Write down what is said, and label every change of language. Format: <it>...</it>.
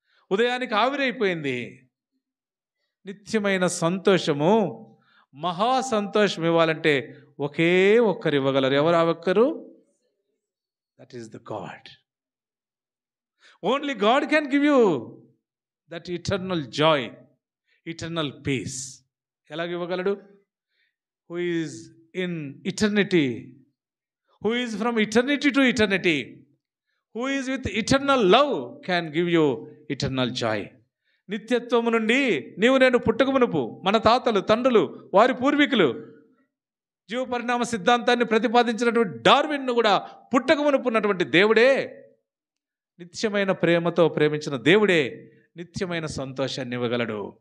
<te>ఉదయానికి ఆవిరైపోయింది. నిత్యమైన సంతోషము, మహా సంతోషం ఇవ్వాలంటే ఒకే ఒక్కరు ఇవ్వగలరు. ఎవరు ఆ ఒక్కరు?</te> <en>That is the God. Only God can give you that eternal joy, eternal peace.</en> <te>ఎలాగ ఇవ్వగలడు?</te> <en>who is in eternity, who is from eternity to eternity, who is with eternal love can give you eternal joy.</en> <te>నిత్యత్వము నుండి నీవు నేను పుట్టకమునుపు మన తాతలు తండ్రులు వారి పూర్వీకులు జీవ పరిణామ సిద్ధాంతాన్ని ప్రతిపాదించినటువంటి డార్విన్ను కూడా పుట్టకమునుపు ఉన్నటువంటి దేవుడే, నిత్యమైన ప్రేమతో ప్రేమించిన దేవుడే నిత్యమైన సంతోషాన్ని ఇవ్వగలడు.</te>